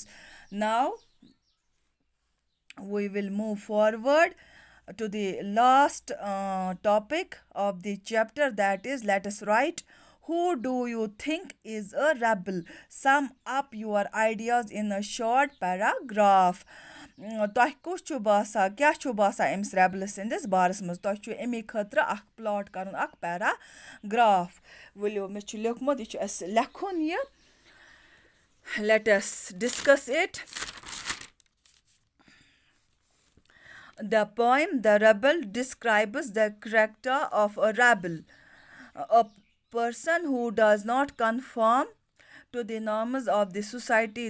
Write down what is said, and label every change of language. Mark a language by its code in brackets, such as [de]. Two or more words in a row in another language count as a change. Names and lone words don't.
[en] Now we will move forward to the last topic of the chapter, that is let us write who do you think is a rebel. Sum up your ideas in a short paragraph. [ks] तोह कुछ छु बासा क्या छु बासा एम्स रेबल सिंदिस बारस मज तोह छु एमी खतर अख प्लॉट करन अख पैराग्राफ वलियो मे छु लेखमत ये अस लेखुन ये [en] let us discuss it. The poem The Rebel describes the character of a rebel, a person who does not conform to the norms of the society.